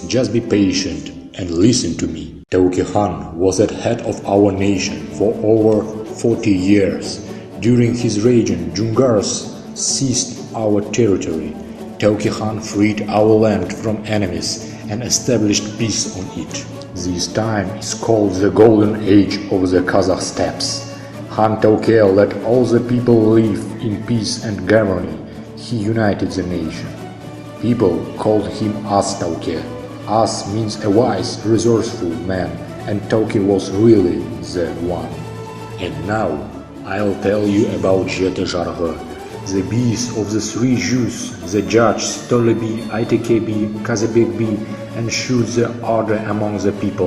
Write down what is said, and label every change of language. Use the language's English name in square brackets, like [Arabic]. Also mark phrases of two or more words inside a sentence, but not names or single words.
[English] Just be patient and listen to me. Tauke Khan was at head of our nation for over 40 years. During his reign, Jungars seized our territory. Tauke Khan freed our land from enemies and established peace on it. This time is called the Golden Age of the Kazakh steppes. Khan Tauke let all the people live in peace and harmony. He united the nation. People called him As Tauke. As means a wise, resourceful man, and Tauke was really the one. And now I'll tell you about жасаған, the bees of the 3 Jews, the judges Tolebi, Aytekebi, Kazebekbi, ensured the order among the people.